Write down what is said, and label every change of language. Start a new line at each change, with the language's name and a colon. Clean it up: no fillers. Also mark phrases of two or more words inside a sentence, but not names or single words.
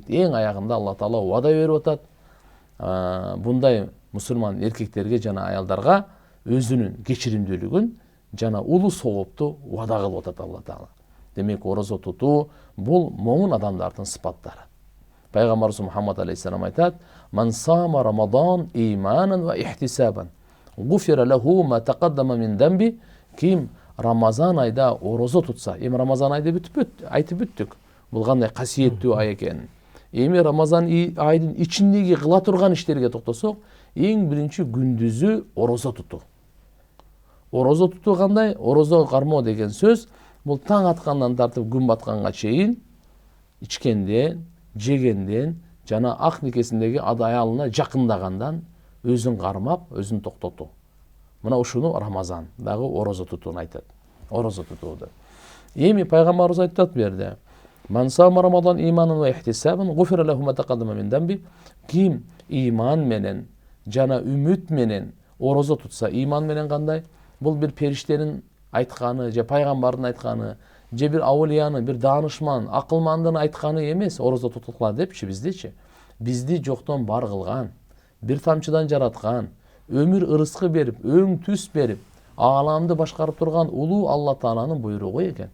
Kyrgyz: Эң аягында Алла Таала вада берип атат. Бундай мусулман эркектерге жана аялдарга өзүнүн кечиримдүүлүгүн жана улуу соопту вада кылып атат Алла Таала. Демек, орозо тутуу бул момун адамдардын сыпаттары. Пайгамбарыбыз Мухаммад алейхиссалам айтат,
Arabic: "من صام رمضان إيمانا واحتسابا، غفر له ما تقدم من ذنبه."
Kyrgyz: Ким Рамазан айда орозо тутса, эми Рамазан айды айтып бүттүк. Бул кандай касиеттүү ай экенин. Эми Рамазан айдын ичиндеги кыла турган иштерге токтосок, эң биринчи күндүзү орозо тутуу. Орозо тутуу кандай? Орозо кармоо деген сөз, бул таң аткандан тартып күн батканга чейин ичкенден, жегенден жана ак никесиндеги аялына жакындагандан өзүн кармап, өзүн токтотуу. Мына ушуну Рамазан дагы орозо тутууну айтат. Орозо тутууду. Эми пайгамбарыбыз айтат бу жерде,
Arabic: "من صام رمضان إيمانا واحتسابا، غفر له ما تقدم من ذنبه."
Kyrgyz: Ким иман менен жана үмүт менен орозо тутса, иман менен кандай? Бул бир периштенин айтканы, же пайгамбардын айтканы, же бир аулиянын, бир даанышман, акылмандын айтканы эмес, орозо тутукла депчи биздичи. Бизди жоктон бар кылган, бир тамчыдан жараткан, өмүр ырыскы берип, өң түс берип, ааламды башкарып турган улуу Алла Тааланын буйругу экен.